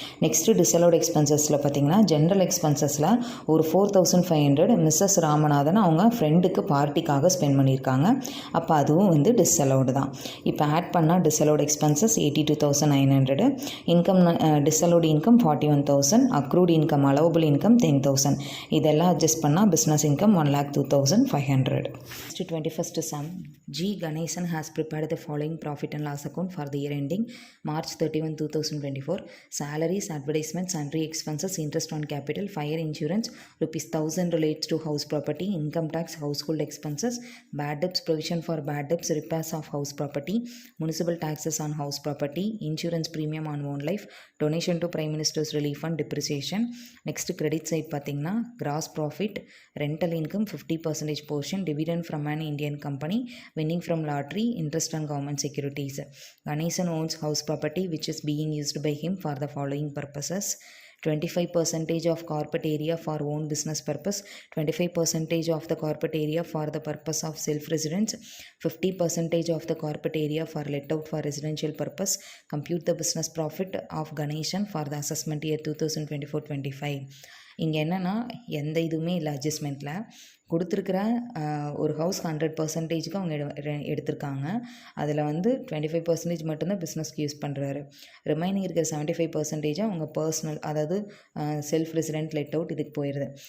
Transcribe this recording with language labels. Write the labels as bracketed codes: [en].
[ta] Next டிஸ்அலோட் எக்ஸ்பென்சஸில் பார்த்திங்கன்னா general எக்ஸ்பென்சஸில் ஒரு 4,500 Mrs Ramanathan அவங்க ஃப்ரெண்டுக்கு பார்ட்டிக்காக ஸ்பெண்ட் பண்ணியிருக்காங்க. அப்போ அதுவும் வந்து டிஸ்அலோடு தான். இப்போ ஆட் பண்ணால் டிஸ்அலோட் எக்ஸ்பென்சஸ் 82,900, இன்கம் டிஸ்அலோடு இன்கம் 41,000, அக்ரூட் இன்கம் அலோவபிள் இன்கம் 10,000. இதெல்லாம் அட்ஜஸ்ட் பண்ணால் business income 1,02,500. [en] 21st sum, G. Ganesan has prepared the following profit and loss account for the year ending March 31, 2024. Salaries, advertisement investment, sundry expenses, interest on capital, fire insurance, ₹1,000 relates to house property, income tax, household expenses, bad debts, provision for bad debts, repairs of house property, municipal taxes on house property, insurance premium on own life, donation to Prime Minister's Relief Fund, depreciation. Next credit side [ta] பார்த்தீங்கன்னா [en] gross profit, rental income 50% portion, dividend from an Indian company, winning from lottery, interest on government securities. Ganesan owns house property which is being used by him for the following purposes: 25% of carpet area for own business purpose, 25% of the carpet area for the purpose of self-residence, 50% of the carpet area for let out for residential purpose. Compute the business profit of Ganeshan for the assessment year 2024-25. [ta] இங்கே என்னென்னா எந்த இதுவுமே இல்லை அட்ஜஸ்ட்மெண்ட்டில் கொடுத்துருக்குற ஒரு house 100%க்கு அவங்க எடுத்திருக்காங்க. அதில் வந்து 25% மட்டும்தான் பிஸ்னஸ்க்கு யூஸ் பண்ணுறாரு. ரிமைனிங் இருக்கிற 75% அவங்க பர்சனல், அதாவது செல்ஃப் ரெசிடென்ட் லெட் அவுட் இதுக்கு போயிடுது.